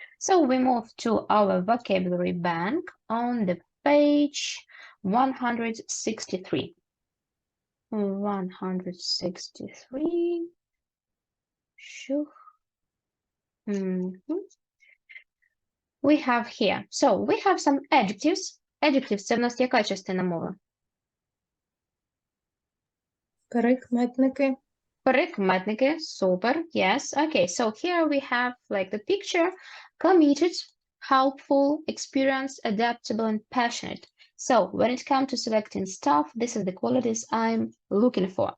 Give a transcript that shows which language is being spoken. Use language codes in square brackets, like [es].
[en] So we move to our vocabulary bank on the page 163. 163. Sure. We have here. So we have some adjectives. [uk] Adjectives – це в нас яка частина мови? Прикметники. Прикметники, super, yes. [en] Okay, so here we have like the picture, committed, helpful, experienced, adaptable, and passionate. So when it comes to selecting stuff, this is the qualities I'm looking for.